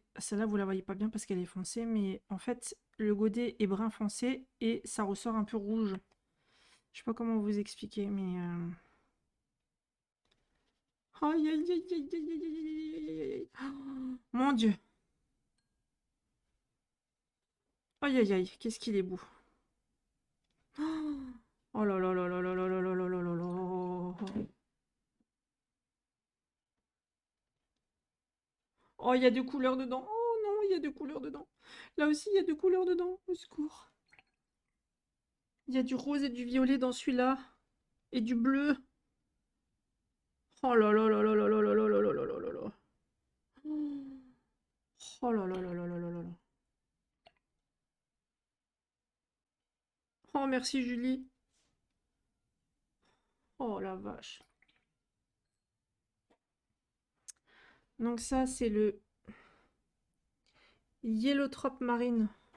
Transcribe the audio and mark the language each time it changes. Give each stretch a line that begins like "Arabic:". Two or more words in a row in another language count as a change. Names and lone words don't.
French: Celle-là, vous la voyez pas bien parce qu'elle est foncée, mais en fait, le godet est brun foncé et ça ressort un peu rouge. Je sais pas comment vous expliquer, mais... Aïe, aïe, aïe, aïe, aïe, aïe, aïe, aïe, aïe, aïe. Oh, mon Dieu. Aïe, aïe, aïe, qu'est-ce qu'il est beau. Oh là là là là là là là là là là là là. Oh, il y a deux couleurs dedans. Oh non, il y a deux couleurs dedans. Là aussi, il y a deux couleurs dedans. Au secours. Il y a du rose et du violet dans celui-là. Et du bleu. Oh là là là là là là là là là là là là là. Oh là là là là là là là là. Oh, merci Julie. Oh la vache. Donc ça, c'est le Yellowtrop Marine.